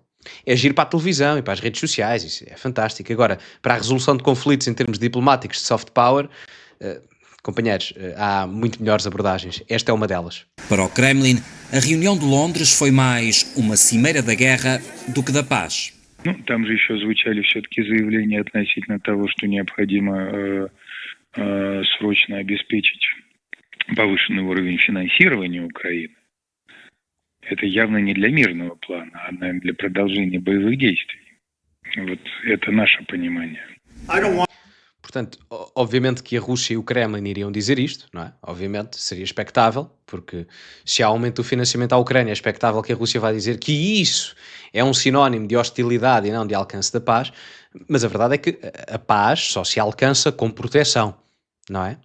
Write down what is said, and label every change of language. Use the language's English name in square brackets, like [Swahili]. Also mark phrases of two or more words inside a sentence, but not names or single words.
[Portuguese] É giro para a televisão e para as redes sociais, isso é fantástico. Agora, para a resolução de conflitos em termos diplomáticos de [English] soft power, [Portuguese] companheiros, há muito melhores abordagens. Esta é uma delas. Para o Kremlin, a reunião de Londres foi mais uma cimeira da guerra do que da paz. [Russian] Там же еще звучали все-таки заявления относительно того, что необходимо срочно обеспечить повышенный уровень финансирования Украины. Это явно не для мирного плана, а, наверное, для продолжения боевых действий. Вот это наше понимание. [Portuguese] Portanto, obviamente que a Rússia e o Kremlin iriam dizer isto, não é? Obviamente, seria expectável, porque se há aumento do financiamento à Ucrânia, é expectável que a Rússia vá dizer que isso é um sinónimo de hostilidade e não de alcance da paz, mas a verdade é que a paz só se alcança com proteção, não é?